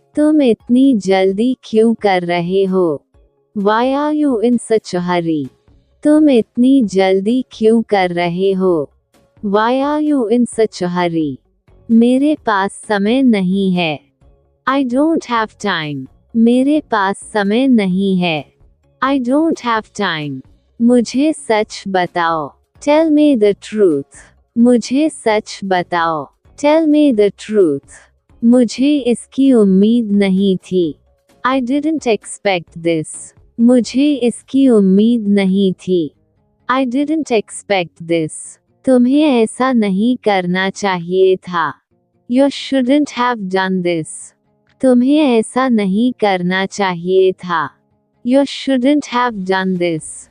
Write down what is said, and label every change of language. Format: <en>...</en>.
<hi>तुम इतनी जल्दी क्यों कर रहे हो?</hi> <en>Why are you in such a hurry?</en> <hi>तुम इतनी जल्दी क्यों कर रहे हो?</hi> <en>Why are you in such a hurry?</en> <hi>मेरे पास समय नहीं है।</hi> <en>I don't have time.</en> <hi>मेरे पास समय नहीं है।</hi> <en>I don't have time.</en> <hi>मुझे सच बताओ।</hi> <en>Tell me the truth.</en> <hi>मुझे सच बताओ।</hi> <en>Tell me the truth.</en> <hi>मुझे इसकी उम्मीद नहीं थी।</hi> <en>I didn't expect this.</en> <hi>मुझे इसकी उम्मीद नहीं थी।</hi> <en>I didn't expect this.</en> <hi>तुम्हें ऐसा नहीं करना चाहिए था।</hi> <en>You shouldn't have done this.</en> <hi>तुम्हें ऐसा नहीं करना चाहिए था।</hi> <en>You shouldn't have done this.</en>